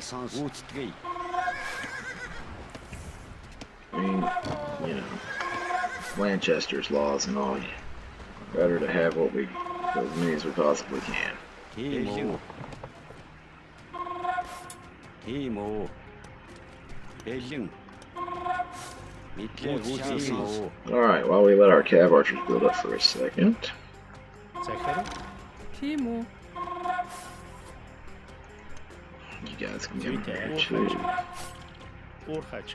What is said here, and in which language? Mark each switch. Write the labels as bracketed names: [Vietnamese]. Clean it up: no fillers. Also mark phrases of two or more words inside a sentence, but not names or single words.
[English] I mean, you know, Lanchester's laws and all. Better to have as many as we possibly can. [Mongolian] Бэлэн. Мэдлээ гүйцэтгэе. [English] Alright, while we let our cav archers build up for a second. [Mongolian] Захар. Тийм үү. [English] You guys can get [Mongolian] Зүйтэй. [English] there too. [Mongolian] Уурхаач.